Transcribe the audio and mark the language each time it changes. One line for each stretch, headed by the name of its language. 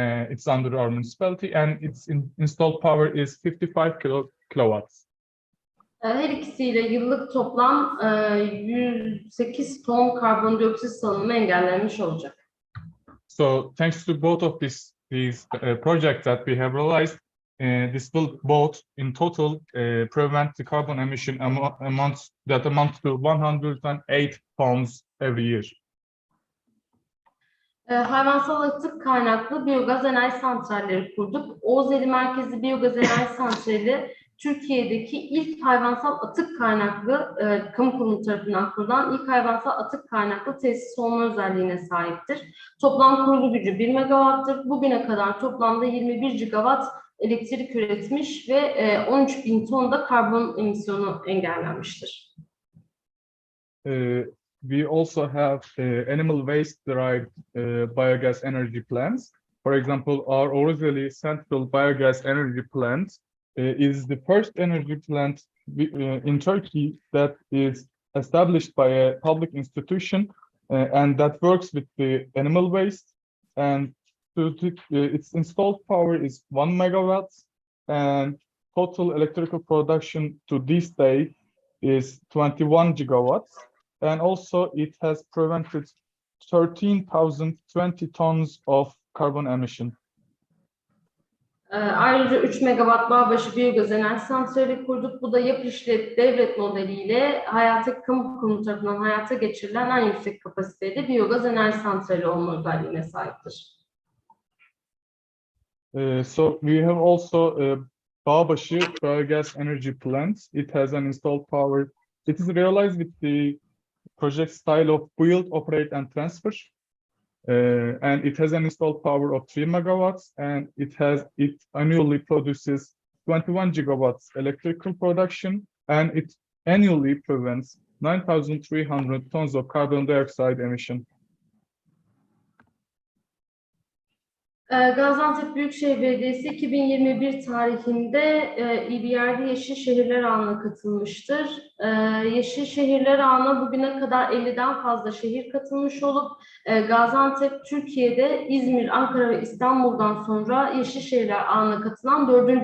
English: It's under our municipality, and its installed power is 55 kilowatts.
Turkish: Her ikisiyle yıllık toplam 108 ton karbondioksit salınımı engellenmiş olacak.
English: So thanks to both of these projects that we have realized, this will both in total prevent the carbon emission amounts to 108 tons every year.
Turkish: Hayvansal atık kaynaklı biyogaz enerji santralleri kurduk. Oğuzeli merkezli biyogaz enerji santrali Türkiye'deki ilk hayvansal atık kaynaklı, kamu kurumu tarafından kurulan ilk hayvansal atık kaynaklı tesis olma özelliğine sahiptir. Toplam kurulu gücü 1 megawattır. Bugüne kadar toplamda 21 gigawatt elektrik üretmiş ve 13.000 ton da karbon emisyonu engellenmiştir.
English: We also have animal waste derived biogas energy plants. For example, our Oğuzeli Central Biogas Energy Plant is the first energy plant in Turkey that is established by a public institution and that works with the animal waste. And its installed power is 1 megawatt, and total electrical production to this day is 21 gigawatts. And also it has prevented 13,020 tons of carbon emission.
Turkish: Ayrıca 3 megawatt bağbaşı biyogaz enerji santrali kurduk. Bu da yap işlet devlet modeliyle kamu kurumu tarafından hayata geçirilen en yüksek kapasiteli biyogaz enerji santrali olma özelliğine sahiptir.
English: So we have also Bağbaşı biogas energy plant. It has an installed power. It is realized with the project style of build, operate, and transfer. And it has an installed power of 3 megawatts, and it annually produces 21 gigawatts electrical production, and it annually prevents 9,300 tons of carbon dioxide emission.
Turkish: Gaziantep Büyükşehir Belediyesi 2021 tarihinde EBRD Yeşil Şehirler Ağı'na katılmıştır. Yeşil Şehirler Ağı'na bugüne kadar 50'den fazla şehir katılmış olup Gaziantep Türkiye'de İzmir, Ankara ve İstanbul'dan sonra Yeşil Şehirler Ağı'na katılan 4.